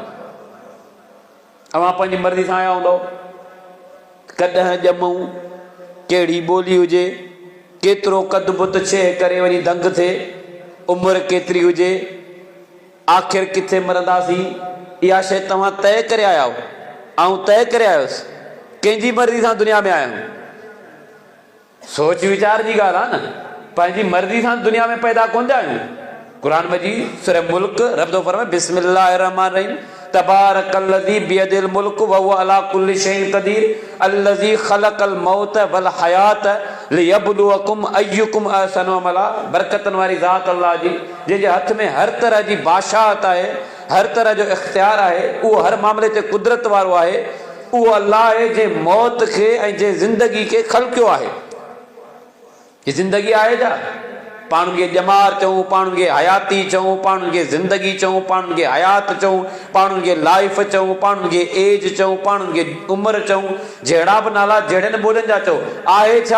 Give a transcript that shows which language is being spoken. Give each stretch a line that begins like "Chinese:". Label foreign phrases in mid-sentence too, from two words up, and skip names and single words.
Sindhi: अवां पंहिंजी मर्ज़ी सां आया हूंदव, कॾहिं ॼमूं, कहिड़ी ॿोली हुजे, केतिरो कद बुत छे करे वरी दंग थिए, उमिरि केतिरी हुजे, आख़िर किथे मरंदासीं, इहा शइ तव्हां तय करे आया हो, ऐं तय करे आयोसि, कंहिंजी मर्ज़ी सां दुनिया में आया आहियूं। सोच वीचार जी ॻाल्हि आहे न, पंहिंजी मर्ज़ी सां दुनिया में पैदा कोन थिया आहियूं। क़ुरान मजीद सूरह मुल्क रब थो फरमाए
Arabic: بسم الله الرحمن الرحيم تبارك الذي بيده الملك وهو على كل شيء قدير الذي خلق الموت والحياة ليبلوكم أيكم أحسن عملا.
Sindhi: बरकतन वारी ज़ात अल्लाह जी, जंहिंजे हथ में हर तरह जी बादशाहत आहे, हर तरह जो इख्तियार आहे, उहो हर मामले ते कुदरत वारो आहे। उहो अल्लाह आहे जंहिं मौत खे ऐं जंहिं ज़िंदगी खे ख़लक़ियो आहे। हीअ ज़िंदगी आहे छा? पाण खे ॼमार चऊं, पाण खे हयाती चऊं, पाण खे ज़िंदगी चऊं, पाण खे हयात चऊं, पाण खे लाइफ चऊं, पाण खे एज चऊं, पाण खे उमिरि चऊं, जहिड़ा बि नाला जहिड़े ॿोलियुनि जा चओ, आहे छा?